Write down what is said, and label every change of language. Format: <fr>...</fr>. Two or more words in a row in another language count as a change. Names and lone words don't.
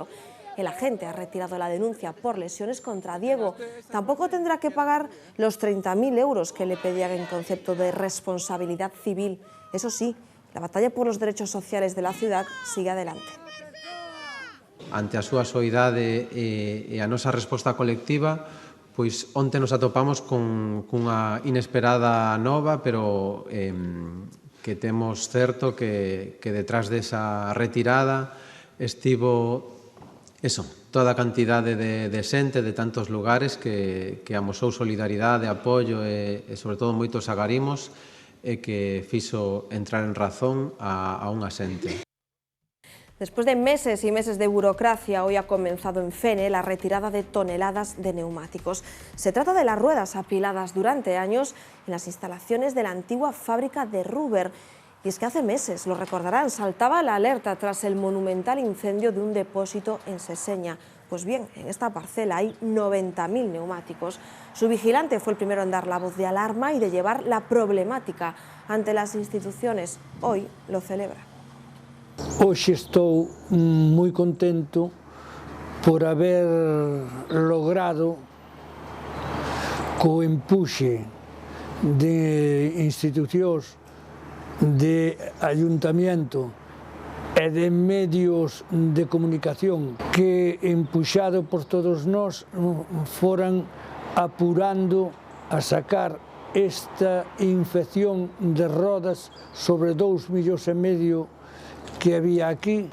<es>El agente ha retirado la denuncia por lesiones contra Diego. Tampoco tendrá que pagar los 30.000 euros que le pedían en concepto de responsabilidad civil. Eso sí, la batalla por los derechos sociales de la ciudad sigue adelante.</es> <gl>Ante a súa soidade e a nosa resposta colectiva, pois onte nos atopamos cunha inesperada nova, pero que temos certo que detrás desa retirada estivo toda a cantidade de xente de tantos lugares que amosou solidaridade, apoio e sobre todo moitos agarimos e que fixo entrar en razón a unha xente.</gl> <es>Después de meses y meses de burocracia, hoy ha comenzado en Fene la retirada de toneladas de neumáticos. Se trata de las ruedas apiladas durante años en las instalaciones de la antigua fábrica de Ruber. Y es que hace meses, lo recordarán, saltaba la alerta tras el monumental incendio de un depósito en Seseña. Pues bien, en esta parcela hay 90.000 neumáticos. Su vigilante fue el primero en dar la voz de alarma y de llevar la problemática ante las instituciones. Hoy lo celebra.</es> <gl>Hoxe estou moi contento por haber logrado co empuxe de institucións, de ayuntamiento e de medios de comunicación que, empuxado por todos nós, foran apurando a sacar esta infección de rodas sobre 2,5 millóns que había aquí.</gl>